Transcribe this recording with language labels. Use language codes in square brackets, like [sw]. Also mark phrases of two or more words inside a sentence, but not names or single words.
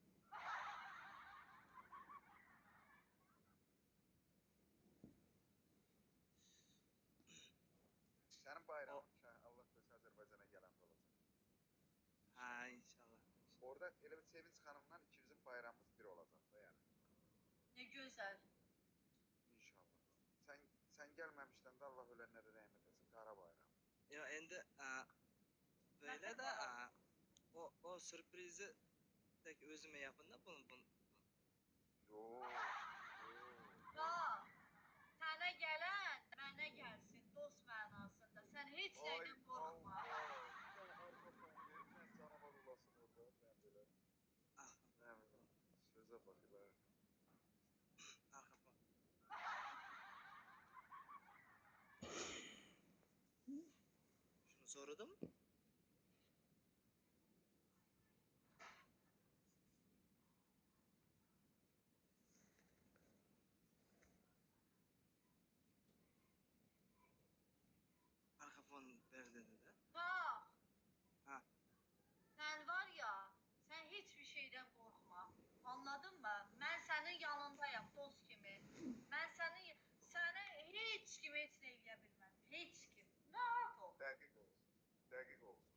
[az] Sənin bayramın Allah bəs Azərbaycana gələndə olacaq. Ha inşallah. Orada elə bir Sevinç xanımla ikimizin bayramımız bir olacaq da yəni. Ne gözəl. İnşallah. Sən gəlməmişdən də Allah ölənlərə rəhmət etsin. Qara bayram. [tr] Ya endi böyle de o sürprizi tek özüme yapın da bunu. [az] Yox. Bax, sənə gələn mənə gəlsin, dost mənasında. Sən heç nədən qorxma. Sən arxa fon verir, sən canavar olasın orada. Mən belə. Sözə bax elə. [tr] Arka fon. Şunu sordum. Arka fon ver dedi de. [az] Bax, Ha. sən var ya, sən heç bir şeydən qorxma. [tr] Anladın mı? [az] Mən sənin yanındayam, dost kimi. Mən sənə heç kim heç nə eləyə bilməz. Heç kim. Rahat ol. Dəqiq olsun.